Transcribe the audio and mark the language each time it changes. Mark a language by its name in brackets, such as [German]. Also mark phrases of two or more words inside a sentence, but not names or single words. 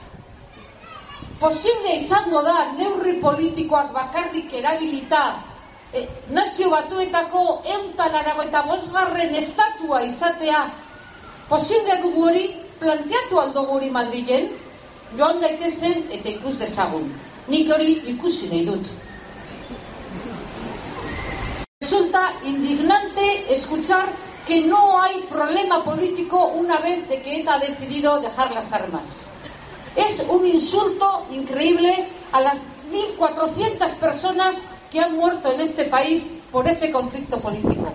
[Basque] Posible izango da neurri politikoak bakarrik erabilita Nazio Batuetako 195. estatua izatea. Posible dugu hori, planteatu aldugu hori Madrilen, joan daitezen eta ikus dezagun. Nik hori ikusi nahi dut. [Spanish] Resulta indignante escuchar que no hay problema político una vez de que ETA ha decidido dejar las armas. Es un insulto increíble a las 1.400 personas que han muerto en este país por ese conflicto político.